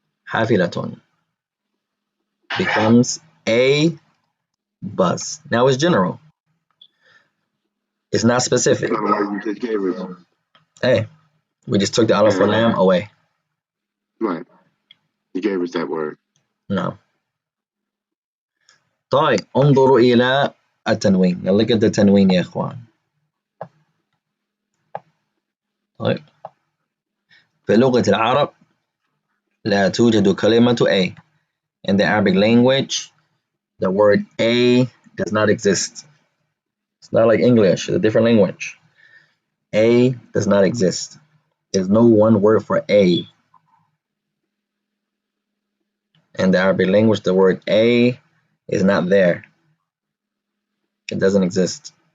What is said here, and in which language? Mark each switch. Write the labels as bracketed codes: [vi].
[en] حافلة becomes a bus. Now it's general. It's not specific. You just gave us. Hey, we just took the alif wal lam away. Right. You gave us that word. No. [ar] طيب انظروا إلى التنوين. [en] Now look at the تنوين [ar] يا إخوان. طيب. في لغة العرب لا توجد كلمة A. [en] In the Arabic language, the word A does not exist. It's not like English, it's a different language. A does not exist. There's no one word for A. In the Arabic language, the word A is not there. It doesn't exist.